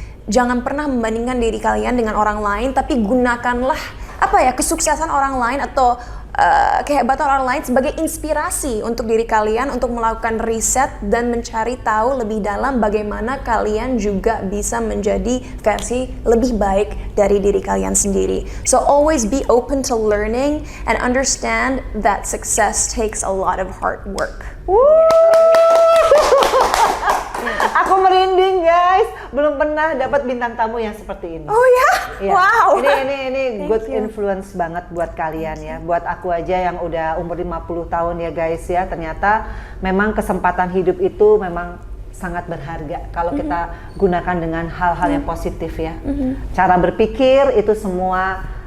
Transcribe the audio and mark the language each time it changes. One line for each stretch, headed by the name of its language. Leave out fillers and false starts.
Indonesian: Jangan pernah membandingkan diri kalian dengan orang lain, tapi gunakanlah kesuksesan orang lain atau kehebatan orang lain sebagai inspirasi untuk diri kalian untuk melakukan riset dan mencari tahu lebih dalam bagaimana kalian juga bisa menjadi versi lebih baik dari diri kalian sendiri.
English: So always be open to learning and understand that success takes a lot of hard work.
Indonesian: Aku merinding guys, belum pernah dapat bintang tamu yang seperti ini. Oh ya? Ya. Wow. Ini good influence banget buat kalian ya. Buat aku aja yang udah umur 50 tahun ya guys ya. Ternyata memang kesempatan hidup itu memang sangat berharga kalau kita gunakan dengan hal-hal yang positif ya. Cara berpikir itu semua